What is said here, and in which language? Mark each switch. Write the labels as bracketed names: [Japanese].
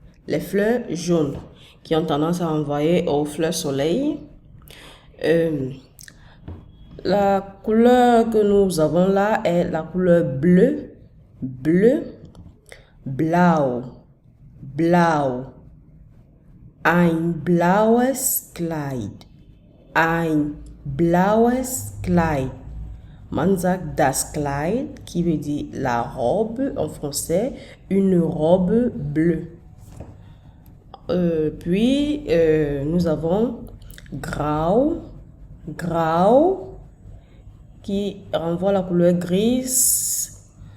[French] Les fleurs jaunes qui ont tendance à envoyer aux fleurs soleil. La couleur que nous avons là est la couleur bleu, bleu, blau, blau. [German] Ein blaues Kleid, ein blaues Kleid. Man sagt das Kleid [French] qui veut dire la robe en français, une robe bleue. Puis nous avons grau, grau qui renvoie à la couleur grise.